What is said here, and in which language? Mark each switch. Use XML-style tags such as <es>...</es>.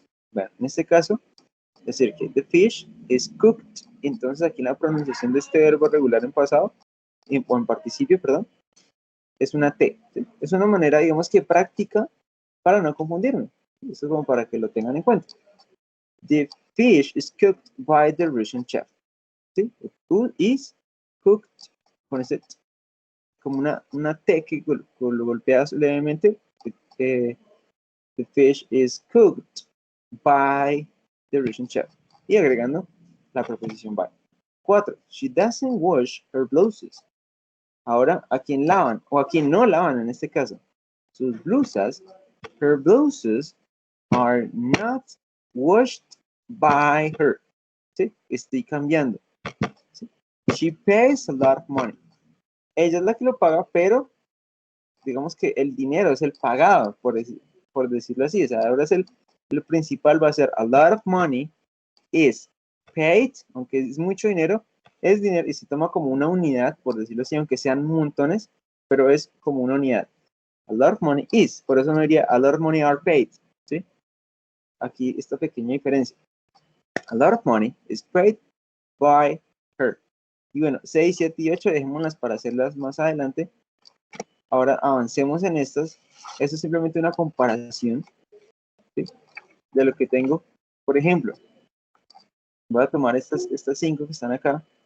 <es>Bueno, en este caso, decir que</es> <en>the fish is cooked.</en> <es>Entonces aquí la pronunciación de este verbo regular en pasado, o en participio, perdón, es una T. ¿Sí? Es una manera, digamos que práctica para no confundirme. Eso es como para que lo tengan en cuenta.</es> <en>The fish is cooked by the Russian chef.</en> <es>¿Sí?</es> <en>The food is cooked</en> <es>con ese como una T que lo golpeas levemente.</es> <en>The fish is cooked by the Russian chef.</en> <es>Y agregando la preposición by. 4.</es> <en>She doesn't wash her blouses.</en> <es>Ahora, ¿a quién lavan? O a quién no lavan en este caso. Sus blusas,</es> <en>her blouses, are not washed by her.</en> <es>¿Sí? Estoy cambiando. ¿Sí?</es> <en>She pays a lot of money.</en> <es>Ella es la que lo paga, pero digamos que el dinero es el pagado, por decirlo así. O sea, ahora es el principal va a ser</es> <en>a lot of money is paid,</en> <es>aunque es mucho dinero, es dinero y se toma como una unidad, por decirlo así, aunque sean montones, pero es como una unidad.</es> <en>A lot of money is,</en> <es>por eso no diría</es> <en>a lot of money are paid,</en> <es>¿sí? Aquí esta pequeña diferencia.</es> <en>A lot of money is paid by her.</en> <es>Y bueno, 6, 7 y 8 dejémoslas para hacerlas más adelante. Ahora avancemos en estas. Esto es simplemente una comparación, ¿sí? De lo que tengo. Por ejemplo, voy a tomar estas 5 que están acá.</es>